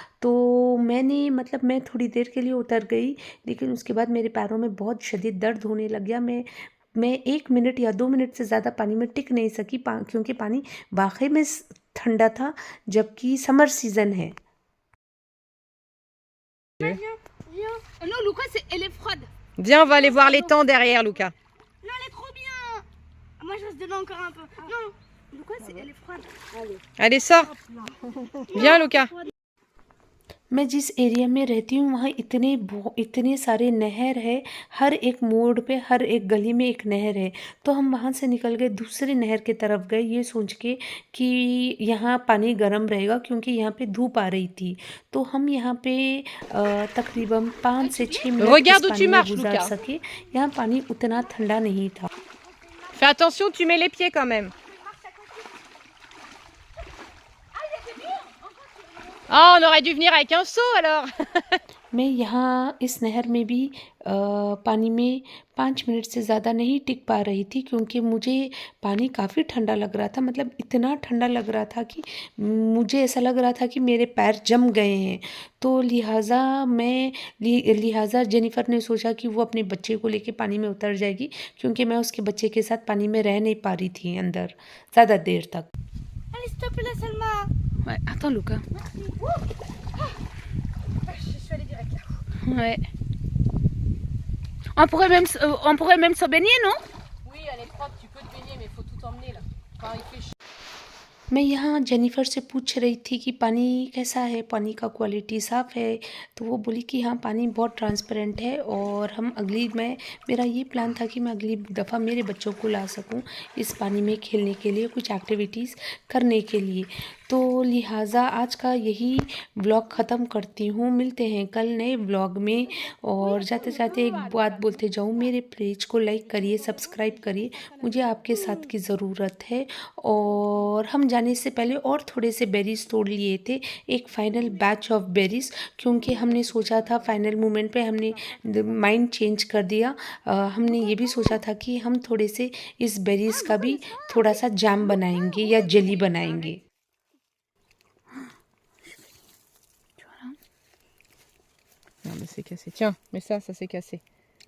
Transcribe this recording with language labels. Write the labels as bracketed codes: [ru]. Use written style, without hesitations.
[hi] तो मैं थोड़ी देर के लिए उतर गई, लेकिन उसके बाद मेरे पैरों में बहुत शदीद दर्द होने लग गया। मैं 1 मिनट या 2 मिनट से ज़्यादा पानी में टिक नहीं सकी, क्योंकि पानी वाकई में ठंडा था, जबकि समर सीजन है। [fr] Viens. Non, Lucas, elle est froide. Viens, on va aller voir l'étang derrière, Lucas. Non, elle est trop bien. Moi, je reste dedans encore un peu. Non, Lucas, elle est froide. Allez, sors. Viens, Luca. [hi] मैं जिस area में रहती हूँ वहाँ इतने सारे नहर है, हर एक मोड़ पे हर एक गली में एक नहर है। तो हम वहाँ से निकल गए, दूसरी नहर की तरफ गए ये सोच के कि यहाँ पानी गर्म रहेगा, क्योंकि यहाँ पे धूप आ रही थी। तो हम यहाँ पे तकरीबन 5 से 6 मिनट [fr] Regarde [hi] इस [fr] où tu [hi] पानी में [fr] marches, [hi] गुजार [fr] Lucas. [hi] सके। यहाँ पानी उतना ठंडा नहीं था। [fr] Fais attention, tu mets les pieds quand même. Ah, on aurait dû venir avec un seau alors. [hi] मैं यहाँ इस नहर में भी पानी में 5 मिनट से ज़्यादा नहीं टिक पा रही थी, क्योंकि मुझे पानी काफ़ी ठंडा लग रहा था। मतलब इतना ठंडा लग रहा था कि मुझे ऐसा लग रहा था कि मेरे पैर जम गए हैं। तो लिहाजा जेनिफर ने सोचा कि वो अपने बच्चे को लेके पानी में उतर जाएगी, क्योंकि मैं उसके बच्चे के साथ पानी में रह नहीं पा रही थी अंदर ज़्यादा देर तक। [fr] Allez, s'il te plaît, Selma. Ouais, attends, Luca. Je suis allée direct là. Ouais. On pourrait même se baigner, non? Oui, elle est propre, tu peux te baigner, mais il faut tout emmener là. Enfin, il fait chaud. [hi] मैं यहाँ Jennifer से पूछ रही थी कि पानी कैसा है, पानी का क्वालिटी साफ़ है। तो वो बोली कि हाँ पानी बहुत ट्रांसपेरेंट है, और मेरा ये प्लान था कि मैं अगली दफ़ा मेरे बच्चों को ला सकूँ इस पानी में खेलने के लिए, कुछ एक्टिविटीज़ करने के लिए। तो लिहाजा आज का यही व्लॉग ख़त्म करती हूँ। मिलते हैं कल नए व्लॉग में। और जाते जाते एक बात बोलते जाऊँ, मेरे पेज को लाइक करिए, सब्सक्राइब करिए, मुझे आपके साथ की ज़रूरत है। और हम जाने से पहले और थोड़े से बेरीज़ तोड़ लिए थे, एक फ़ाइनल बैच ऑफ बेरीज़, क्योंकि हमने सोचा था फाइनल मोमेंट पे हमने माइंड चेंज कर दिया। हमने ये भी सोचा था कि हम थोड़े से इस बेरीज़ का भी थोड़ा सा जैम बनाएंगे या जेली बनाएंगे। [fr] Non, mais c'est cassé. Tiens, mais ça s'est cassé.